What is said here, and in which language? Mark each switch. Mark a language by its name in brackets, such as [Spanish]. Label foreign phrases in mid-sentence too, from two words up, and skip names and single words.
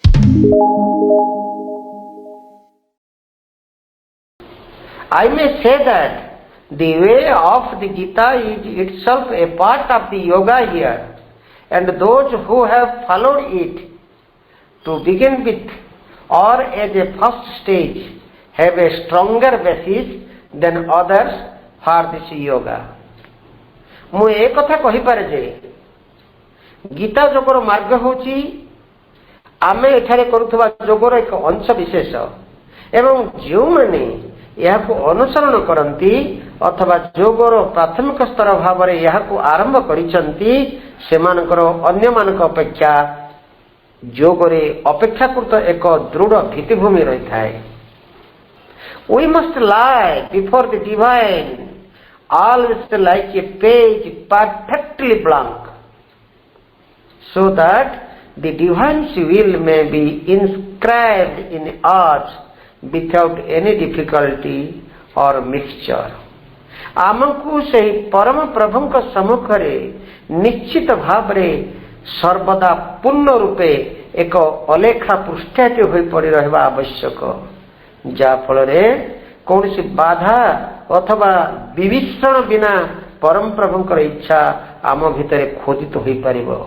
[English] I may say that the way of the Gita is itself a part of the yoga here, and those who have followed it to begin with or as a first stage have a stronger basis than others for this yoga. [Odia] ମୁଁ ଏ କଥା କହିପାରେ ଯେ ଗୀତା ଯୋଗର ମାର୍ଗ ହେଉଛି ଆମେ ଏଠାରେ କରୁଥିବା ଯୋଗର ଏକ ଅଂଶ ବିଶେଷ ଏବଂ ଯେଉଁମାନେ ଏହାକୁ ଅନୁସରଣ କରନ୍ତି ଅଥବା ଯୋଗର ପ୍ରାଥମିକ ସ୍ତର ଭାବରେ ଏହାକୁ ଆରମ୍ଭ କରିଛନ୍ତି ସେମାନଙ୍କର ଅନ୍ୟମାନଙ୍କ ଅପେକ୍ଷା ଯୋଗରେ ଅପେକ୍ଷାକୃତ ଏକ ଦୃଢ଼ ଭିତ୍ତିଭୂମି ରହିଥାଏ. [English] We must lie before the divine always like a page perfectly blank, so that the divine's will may be inscribed in us without any difficulty or mixture. [Odia] ଆମକୁ ସେହି ପରମ ପ୍ରଭୁଙ୍କ ସମ୍ମୁଖରେ ନିଶ୍ଚିତ ଭାବରେ ସର୍ବଦା ପୂର୍ଣ୍ଣ ରୂପେ ଏକ ଅଲେଖା ପୃଷ୍ଠାଟି ହୋଇପଡ଼ି ରହିବା ଆବଶ୍ୟକ, ଯାହା ଫଳରେ କୌଣସି ବାଧା ଅଥବା ବିଭୀଷଣ ବିନା ପରମ ପ୍ରଭୁଙ୍କର ଇଚ୍ଛା ଆମ ଭିତରେ ଖୋଦିତ ହୋଇପାରିବ.